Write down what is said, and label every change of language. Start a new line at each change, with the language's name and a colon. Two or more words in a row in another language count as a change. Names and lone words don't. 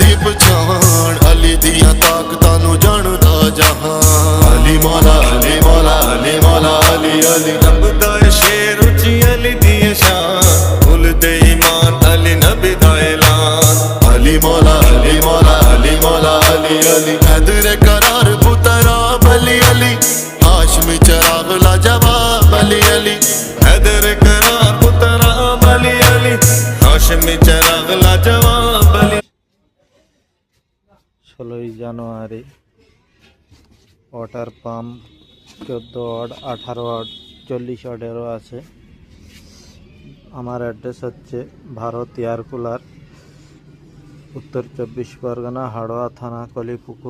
Punjabi: ਪਛਾਣ ਅਲੀ ਦੀਆਂ ਤਾਕਤਾਂ ਨੂੰ ਜਾਣਦਾ ਜਹਾਨ ਅਲੀ ਮੌਲਾ ਅਲੀ ਮੌਲਾ ਅਲੀ ਮੌਲਾ ਅਲੀ ਅਲੀ ਰੱਬ ਦਾ ਸ਼ੇਰ ਉੱਚੀ ਅਲੀ ਦੀ ਸ਼ਾਨ ਭੁੱਲਦੇ ਈਮਾਨ ਅਲੀ ਨਬੀ ਦਾ ਐਲਾਨ ਅਲੀ ਮੌਲਾ ਅਲੀ ਮੌਲਾ ਅਲੀ ਮੌਲਾ ਅਲੀ ਅਲੀ ਹੈਦਰ ਕਰਾਰ ਪੁਤਰਾ ਅਲੀ ਅਲੀ ਹਾਸ਼ਮੀ ਚਰਾਗ ਲਾਜਵਾਬ ਅਲੀ अली ਹੈਦਰ ਕਰਾਰ ਪੁਤਰਾ ਅਲੀ ਅਲੀ ਹਾਸ਼ਮੀ ਚਰਾਗ ਲਾਜਵਾਬ ਅਲੀ
Bangla: 16ই জানুয়ারি ওয়াটার পাম্প 14 ওয়ার্ড 18 ওয়ার্ড 40 ওয়ার্ডেরও আছে। আমার অ্যাড্রেস হচ্ছে ভারত এয়ার কুলার, উত্তর 24 পরগনা, হাড়োয়া থানা, কলিপুকুর।